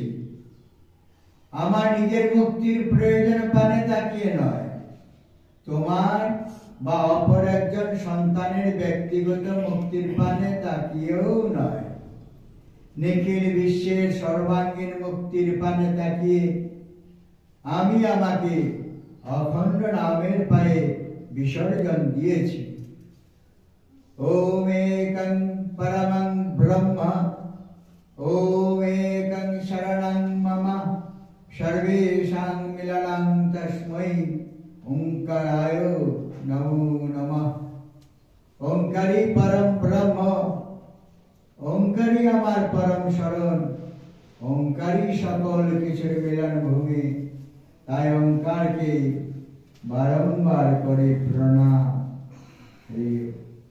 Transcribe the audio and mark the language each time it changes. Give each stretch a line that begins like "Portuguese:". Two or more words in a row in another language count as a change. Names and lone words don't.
Bangla: আমার নিজের মুক্তির প্রয়োজন পানে তাকিয়ে নয়, তোমার বা অপর একজন সন্তানের ব্যক্তিগত মুক্তির পানে তাকিয়েও নয়, নিখিল বিশ্বের সর্বাঙ্গীন মুক্তির পানে তাকিয়ে আমি আমাকে অখণ্ড নামের পায়ে বিসর্জন দিয়েছি।
Sanskrit: ओम एकं परमं ब्रह्म, ओम एकं शरणं मम, सर्वेषां मिलनं तस्मै ओंकाराय नमो नमः।
Bangla: ওঁকারই পরম ব্রহ্ম, ওঁকারই আমার পরম শরণ, ওঁকারই সকল কিছুর মিলন ভূমি, তাই ওঁকার কে বারংবার করে প্রণাম।